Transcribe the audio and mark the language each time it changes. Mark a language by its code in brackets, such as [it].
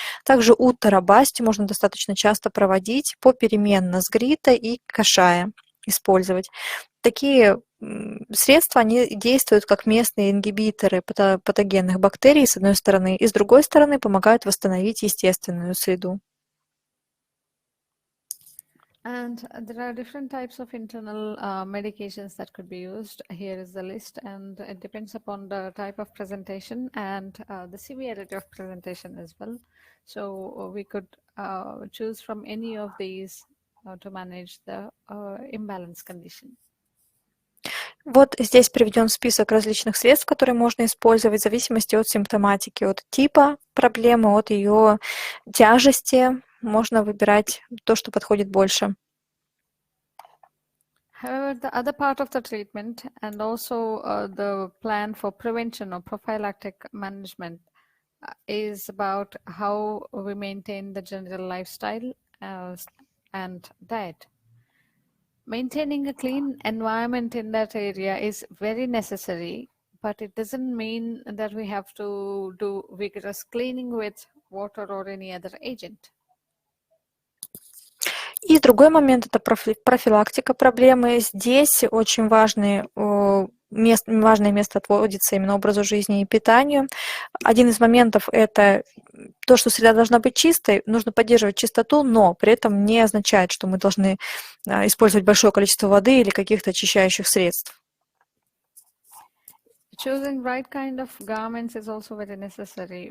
[ru] Также уттарабасти можно достаточно часто проводить попеременно с грита и кашая использовать. Такие средства, они действуют как местные ингибиторы патогенных бактерий, с одной стороны, и с другой стороны помогают восстановить естественную среду. [en] And there are different types of internal medications that could be used. Here is the list, and it depends upon the type of presentation and the severity of presentation as well. So we could choose from any of these to manage the imbalance condition. [ru] Вот здесь приведен список различных средств, которые можно использовать в зависимости от симптоматики, от типа проблемы, от ее тяжести. Можно выбирать то, что подходит больше. [en] However, the other part of the treatment and also the plan for prevention or prophylactic management is about how we maintain the general lifestyle and diet. Maintaining a clean environment in that area is very necessary, but it doesn't mean that we have to do vigorous cleaning with water or any other agent. [ru] И другой момент – это профилактика проблемы. Здесь очень важное место отводится именно образу жизни и питанию. Один из моментов – это то, что среда должна быть чистой, нужно поддерживать чистоту, но при этом не означает, что мы должны использовать большое количество воды или каких-то очищающих средств. [en] Choosing right kind of garments is also very necessary.